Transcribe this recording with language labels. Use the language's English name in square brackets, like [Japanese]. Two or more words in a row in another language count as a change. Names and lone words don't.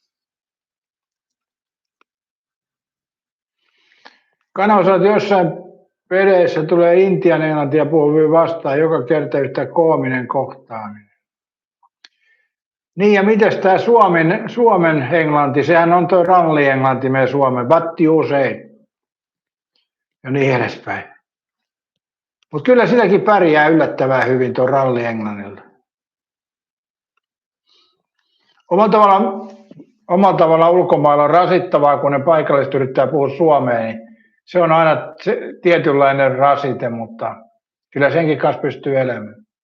[Finnish] Kanava sanoo, että jossain peleissä tulee intian englantia puhuvia vastaan joka kerta yhtä koominen kohtaaminen. Niin ja mites tää Suomen englanti, sehän on tuo ralli-englanti meidän Suomen, [English] what you say, [Finnish] ja niin edespäin. Mutta kyllä silläkin pärjää yllättävän hyvin tuon ralli-englannilla. Omalla tavallaan ulkomailla on rasittavaa, kun ne paikalliset yrittää puhua suomea, niin se on aina tietynlainen rasite, mutta kyllä senkin kanssa pystyy elämään.